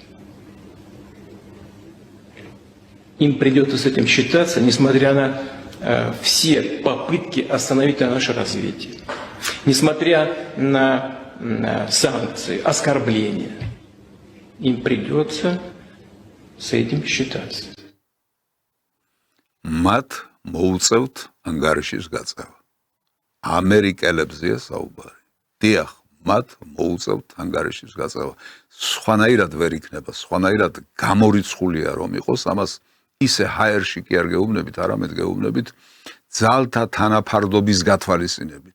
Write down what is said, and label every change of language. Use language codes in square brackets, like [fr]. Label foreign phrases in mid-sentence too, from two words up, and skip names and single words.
[ru] Им придется с этим считаться, несмотря на все попытки остановить наше развитие. Несмотря на санкции, оскорбления. Им придется с этим считаться. [ka] მათ მოუწევთ ანგარიშის გაწევა. ამერიკელებზეა საუბარი. დიახ, მათ მოუწევთ ანგარიშის გაწევა. სხვანაირად ვერ იქნება, სხვანაირად გამორიცხულია რომ იყოს, ამას ისე ჰაერში კი არ გეუბნებით, არამედ გეუბნებით ძალთა თანაფარდობის გათვალისწინებით.